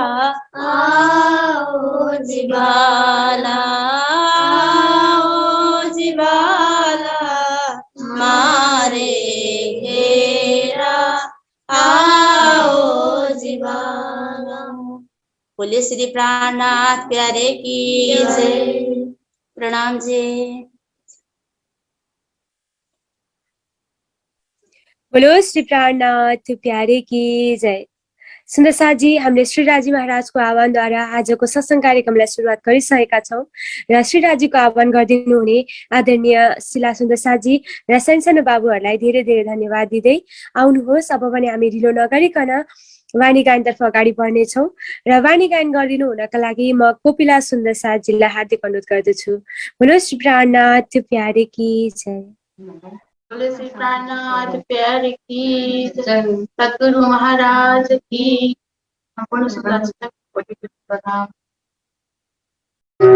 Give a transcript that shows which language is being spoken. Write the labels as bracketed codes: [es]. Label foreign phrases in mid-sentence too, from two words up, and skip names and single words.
[hi] आओ जीवाला, आओ जीवाला मारे घेरा, आओ जीवाला। बोले श्री प्राणनाथ प्यारे की जय। प्रणाम जी। बोलो श्री प्राणनाथ प्यारे की जय। [ne] सुन्दर साजी, हामीले श्रीराजी महाराजको आह्वानद्वारा आजको सत्सङ्ग कार्यक्रमलाई सुरुवात गरिसकेका छौँ र श्रीराजीको आह्वान गरिदिनु हुने आदरणीय शिला सुन्दर साजी र सानो बाबुहरूलाई धेरै धेरै धन्यवाद दिँदै आउनुहोस्। अब पनि हामी ढिलो नगरिकन वाणी गायनतर्फ अगाडि बढ्नेछौँ र वाणी गायन गरिदिनु हुनका लागि म कोपिला सुन्दर साजीलाई हार्दिक अनुरोध गर्दछु। [hi] बोलो श्री प्राणनाथ प्यारे की जय। बोले श्री प्राणनाथ प्यारे की जय, सद्गुरु महाराज की प्रणाम।